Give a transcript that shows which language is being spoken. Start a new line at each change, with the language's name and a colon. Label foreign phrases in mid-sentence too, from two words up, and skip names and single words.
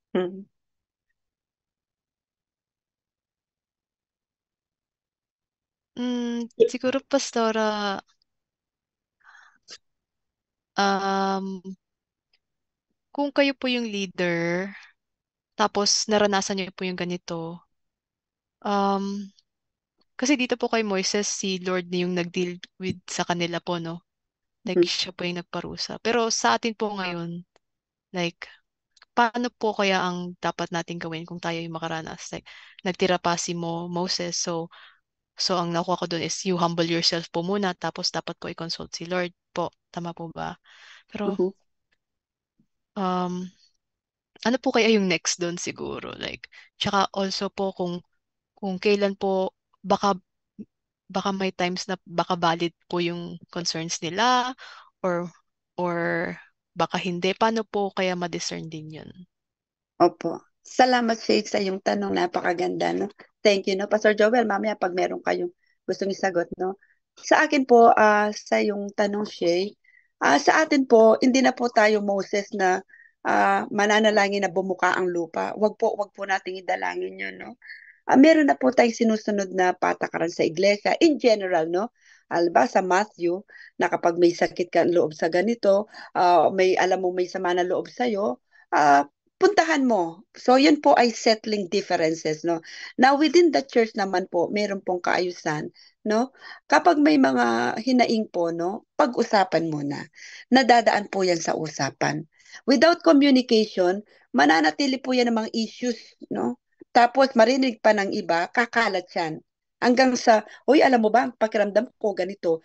Filipino: Siguro, Pastora, kung kayo po yung leader, tapos naranasan niyo po yung ganito, kasi dito po kay Moises, si Lord na yung nag-
English: deal with
Filipino: sa kanila po, no? Like, siya po yung nagparusa. Pero sa atin po ngayon, like, paano po kaya ang dapat natin gawin kung tayo yung makaranas? Like, nagtira pa si Moses, so ang nakuha ko dun is
English: you humble yourself
Filipino: po muna, tapos dapat po i-consult si Lord po. Tama po ba? Pero, ano po kaya yung next doon siguro? Like, tsaka also po kung kailan po, baka may times na baka valid po yung concerns nila, or or baka hindi. Paano po kaya ma-discern din yun? Opo. Salamat, Shade, sa iyong tanong. Napakaganda,
English: no? Thank you, no?
Filipino: Pastor Joel, mamaya pag meron kayong gustong isagot, no? Sa akin po, sa iyong tanong, Shay, sa atin po, hindi na po tayo Moses na mananalangin na bumuka ang lupa. Wag po nating idalangin yun, no? Meron na po tayong sinusunod na patakaran sa iglesia
English: in general,
Filipino: no? Alba sa Matthew, na kapag may sakit ka ang loob sa ganito, alam mo may sama na loob sa'yo, puntahan mo. So, yun po ay
English: settling differences,
Filipino: no? Now,
English: within the church
Filipino: naman po, meron pong kaayusan, no? Kapag may mga hinaing po, no? Pag-usapan muna. Nadadaan po yan sa usapan.
English: Without communication,
Filipino: mananatili po yan ng mga issues, no? Tapos, marinig pa ng iba, kakalat yan. Hanggang sa, uy, alam mo ba, ang pakiramdam ko ganito.